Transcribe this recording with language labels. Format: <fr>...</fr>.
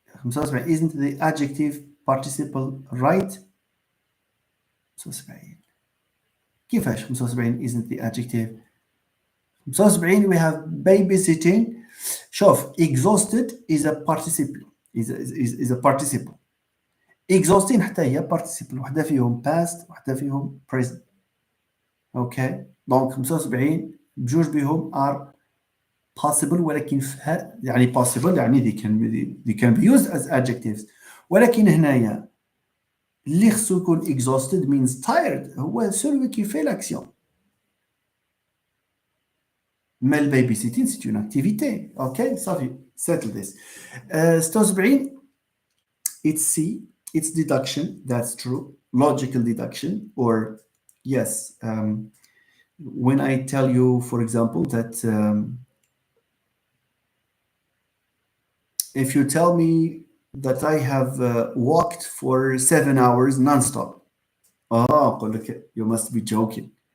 <en>75 isn't the adjective participle right? 75</en> <ar>كيفاش</ar> <en>75 isn't the adjective؟ 75 we have babysitting. شوف exhausted is a participle is a participle.</en> <ar>exhausting حتى هي participle، وحده فيهم past وحده فيهم present. اوكي دونك 75 بجوج بهم are possible، ولكن يعني possible يعني</ar> <en>they can be used as adjectives،</en> <ar>ولكن هنايا اللي خصو يكون exhausted</ar> <en>means tired،</en> <ar>هو</ar> <fr>celui qui fait l'action. Mais le babysitting c'est une activité.</fr> <en>Ok صافي settle this. 76 it's C, it's deduction, that's true, logical deduction. Or yes, when I tell you for example that if you tell me that I have walked for 7 hours non-stop, you must be joking.</en>